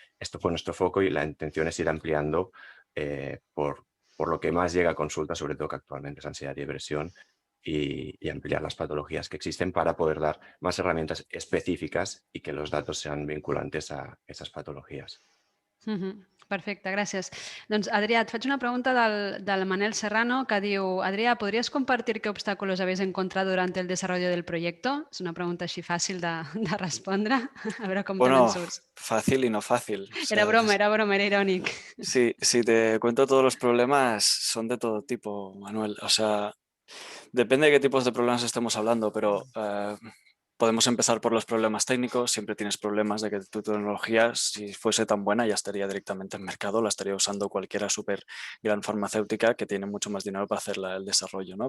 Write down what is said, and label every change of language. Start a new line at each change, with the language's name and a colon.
Spanish: Esto fue nuestro foco y la intención es ir ampliando por lo que más llega a consulta, sobre todo que actualmente es ansiedad y depresión, y ampliar las patologías que existen para poder dar más herramientas específicas y que los datos sean vinculantes a esas patologías.
Catalan: Perfecte, gràcies. Doncs, Adrià, et faig una pregunta del Manel Serrano que diu: Adrià,
Spanish: ¿podrías compartir qué obstáculos habéis encontrado durante el desarrollo del proyecto?
Catalan: És una pregunta així fàcil de respondre. A veure com te'n surts.
Spanish: Fácil y no fácil.
Catalan: Era broma, era irònic.
Spanish: Sí, si te cuento todos los problemas, son de todo tipo, Manuel. O sea, depende de qué tipos de problemas estemos hablando, pero Podemos empezar por los problemas técnicos. Siempre tienes problemas de que tu tecnología, si fuese tan buena, ya estaría directamente en mercado, la estaría usando cualquiera súper gran farmacéutica que tiene mucho más dinero para hacer el desarrollo, ¿no?